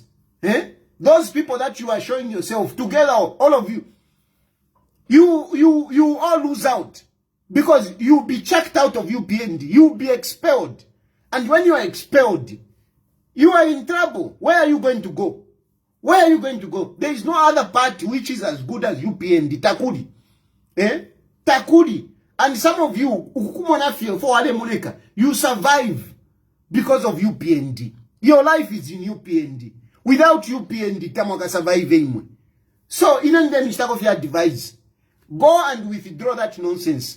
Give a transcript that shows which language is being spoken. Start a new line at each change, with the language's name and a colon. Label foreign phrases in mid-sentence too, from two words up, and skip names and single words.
English: Those people that you are showing yourself together, all of you. You all lose out. Because you'll be checked out of UPND. You'll be expelled. And when you are expelled, you are in trouble. Where are you going to go? Where are you going to go? There is no other party which is as good as UPND.
Bemba: Takuri. Takuri.
English: And some of you, you survive because of UPND. Your life is in UPND. Without UPND, Tamoka survive anymore. So, in the mistake of your device, go and withdraw that nonsense.